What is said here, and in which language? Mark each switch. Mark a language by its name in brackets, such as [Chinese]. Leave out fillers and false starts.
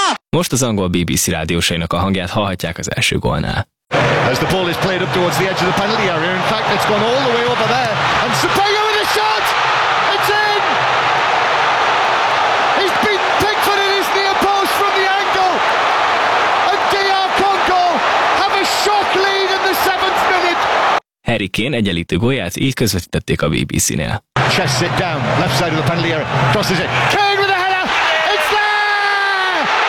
[Hungarian] Most az angol BBC rádiósainak a hangját hallhatják az első gólnál. [English] As the ball is played up towards the edge of the penalty area, in fact it's gone all the way over there, and Sapayo with a shot! [Hungarian] Harry Kane egyenlítő gólját így közvetítették a BBC-nél. [English] Chests it down, left side of the penalty area, crosses it. Kane with a header, it's there!